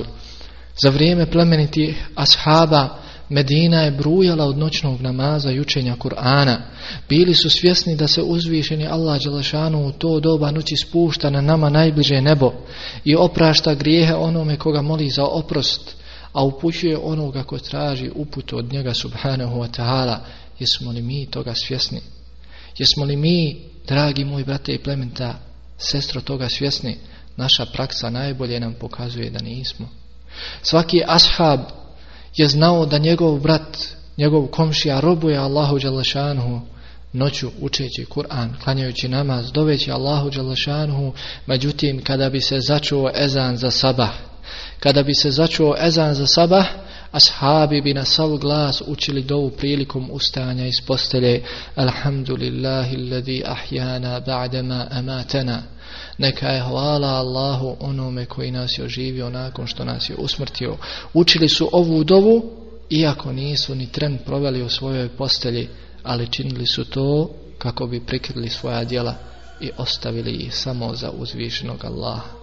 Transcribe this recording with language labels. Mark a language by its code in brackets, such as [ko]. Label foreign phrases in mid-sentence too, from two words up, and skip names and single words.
[bs] Za vrijeme plemenitih ashaba Medina je brujala od noćnog namaza i učenja Kur'ana. Bili su svjesni da se uzvišeni Allah dželešanu u to doba noći spušta na nama najbliže nebo i oprašta grijehe onome koga moli za oprost, a upućuje onoga ko traži uputu od njega [ar] سبحانه وتعالى. [bs] Jesmo li mi toga svjesni? Jesmo li mi, dragi moji brate i plementa, sestro, toga svjesni? Naša praksa najbolje nam pokazuje da nismo. Svaki ashab je znao da njegov brat, njegov komšija robuje Allahu dželešanuhu noću učeći Kur'an, klanjajući namaz, doveći Allahu dželešanuhu. Međutim, kada bi se začuo ezan za sabah, ashabi bi na sav glas učili dovu prilikom ustajanja iz postelje. [ar] الحمد لله الذي أحيانا بعد ما أماتنا. [bs] Neka je hvala Allahu onome koji nas je oživio nakon što nas je usmrtio. Učili su ovu dovu iako nisu ni tren proveli u svojoj postelji, ali činili su to kako bi prikrili svoja djela i ostavili ih samo za uzvišenog Allaha.